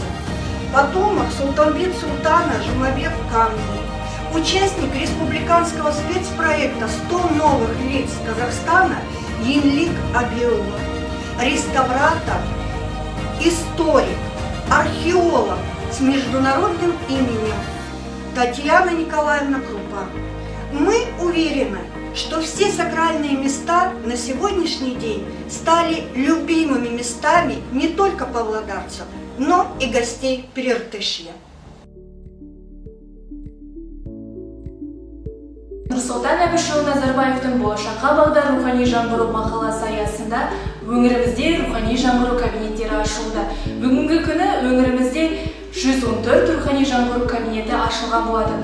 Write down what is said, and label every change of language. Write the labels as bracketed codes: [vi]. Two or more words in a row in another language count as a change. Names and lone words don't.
[ru] Потомок Султанбет-Султана Жумабек Камни, участник республиканского спецпроекта «100 новых лиц Казахстана» Енлик Абилова, реставратор, историк, археолог с международным именем Татьяна Николаевна Крупа. Мы уверены, что все сакральные места на сегодняшний день стали любимыми местами не только павлодарцев, но и гостей Прииртышья. [kk] Нұрсұлтан Әбішұлы Назарбаевтың болашаққа бағдар рухани жаңғыру мақаласы аясында өңірімізде рухани жаңғыру кабинеттері ашылды. Бүгінгі күні өңірімізде 114 рухани жаңғыру кабинеті ашылған болады.